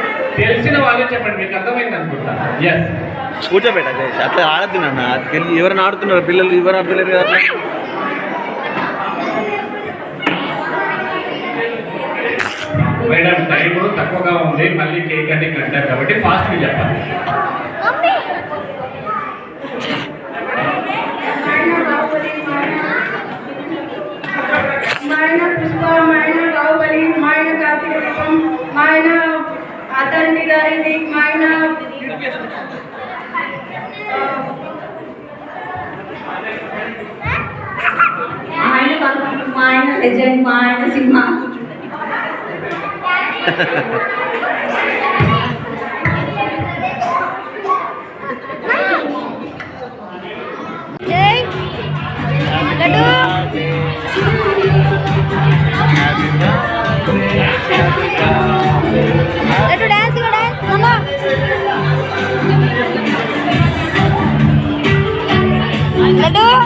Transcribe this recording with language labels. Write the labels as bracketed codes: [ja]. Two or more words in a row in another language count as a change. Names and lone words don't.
[te] తెలిసిన వాళ్ళే చెప్పండి, మీకు అర్థమైంది అనుకుంటా. ఎస్, కూర్చోబెట్ట అట్లా ఆడద్దు నాన్న. ఎవరైనా ఆడుతున్నారు పిల్లలు, ఎవరు ఆడతలేరు కదా అట్లా. మేడం టైం తక్కువగా ఉంది, మళ్ళీ [en] cake cutting [te] అంటారు కాబట్టి ఫాస్ట్గా చెప్పాలి. मायना पुष्पा मायना बाहुबली मायना कार्तिक दीपम मायना आतरणी दारिणी मायना मायना लेजेंड मायना सिंहा ఏయ్ లడ్డు లడ్డు డాన్స్ అమ్మా లడ్డు